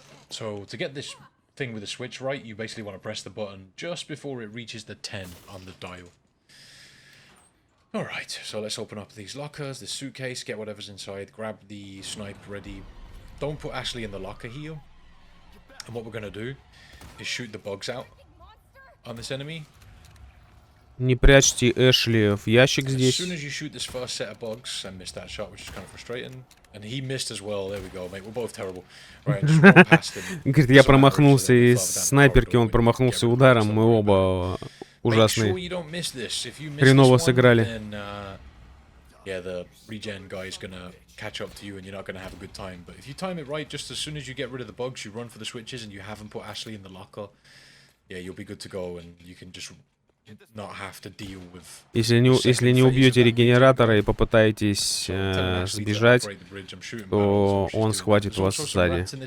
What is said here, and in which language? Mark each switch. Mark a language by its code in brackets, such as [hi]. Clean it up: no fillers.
[en] So to get this thing with the switch right, you basically want to press the button just before it reaches the 10 on the dial. Alright, so let's open up these lockers, this suitcase, get whatever's inside, grab the snipe ready. Don't put Ashley in the locker here. And what we're going to do is shoot the bugs out on this enemy. [ru] Не прячьте Эшли в ящик здесь. [en] As soon as you shoot this first set of bugs, I missed that shot, which is kind of frustrating. And he missed as well. There we go, mate. We're both terrible. Right, just run past him. [ru] Говорит, я промахнулся из снайперки, он промахнулся ударом, мы оба ужасные. Хреново сыграли. [en] Yeah, the regen guy is gonna catch up to you and you're not gonna have a good time. But if you time it right, just as soon as you get rid of the bugs, you run for the switches and you haven't put Ashley in the locker, yeah, you'll be good to go and you can just not have to deal with... [ru] Если не убьете регенератора и попытаетесь сбежать, то он схватит вас сзади.